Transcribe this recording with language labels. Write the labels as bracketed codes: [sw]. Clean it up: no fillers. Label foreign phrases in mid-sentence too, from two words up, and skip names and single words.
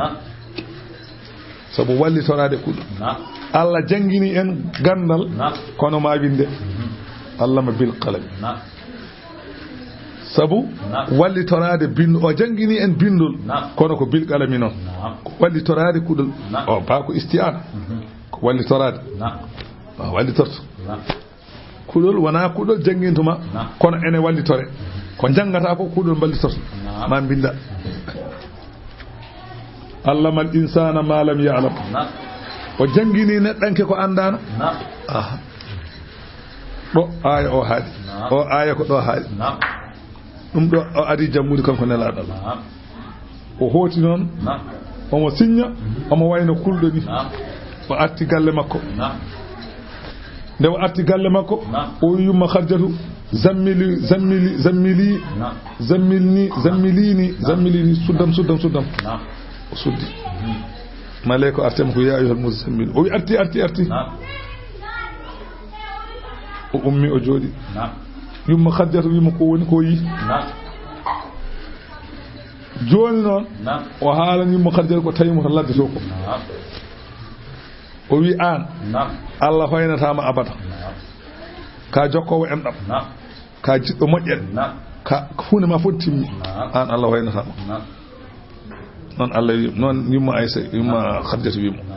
[ff] sabu wallitorade kuɗol Allah jangini en gandal kono ma winde [ar] علم بالقلم [ff] sabu wallitorade bindol o jangini en bindol kono ko [ar] بالقلم [ff] noon ko wallitorade kuɗol o ba ko isti'ana ko wallitorade wallitorto kuɗol wona kuɗol jangintuma kono ene wallitore ko jangata ko kuɗol ballitorto ma binda [ar] علم الإنسان ما لم يعلم [ff] o jangini neɗɗanke ko andano ɗo aya o haali o aya ko ɗo haali ɗum ɗo o adi jammude kanko nelaɗo Allah o hooti noon omo signa omo wayno kulɗo ni o arti galle makko nde o arti galle makko o yumma Khadijatu zammilini suddam o suddi maleko artema ko [ar] يا أيها المزمل [ff] o wi arti o ummi o jooɗi yumma Khadijatu wima ko woni ko yi joni noon o haalan yumma Khadijatu ko tawimo to ladde to ko o wi an Allah hoynatama abada ka jokkowo enɗam ka jiɗɗo moƴƴen ka hunde ma fof timmi an Allah hoynatama noon Allah wi noon yumma Aysa yumma Khadijatu wimo